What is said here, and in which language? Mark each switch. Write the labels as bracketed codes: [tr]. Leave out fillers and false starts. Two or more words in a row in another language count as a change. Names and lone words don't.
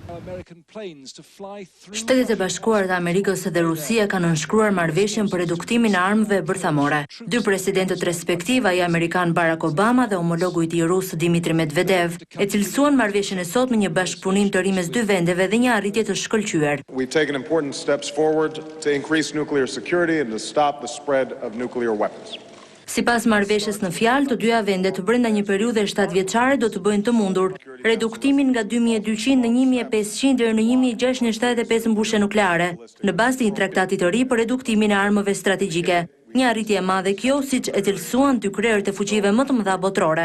[sq] Shtetet e Bashkuara të Amerikës dhe Rusia kanë nënshkruar marrëveshjen për reduktimin e armëve bërthamore. Dy presidentët respektiv, ai amerikan Barack Obama dhe homologu i tij rus Dmitri Medvedev, e cilësuan marrëveshjen e sotme një bashkëpunim të ri mes dy vendeve dhe një arritje të shkëlqyer. [en] We've taken important steps forward to increase nuclear security and to stop the spread of nuclear weapons. [sq] Sipas marrëveshjes në fjalë, të dyja vendet brenda një periudhe 7 vjeçare do të bëjnë të mundur reduktimin nga 2200 në 1500 deri në 1675 mbushje nukleare, në bazë të një traktati të ri për reduktimin e armëve strategjike. Një arritje e madhe kjo, siç e cilësuan dy krerët e fuqive më të mëdha botërore.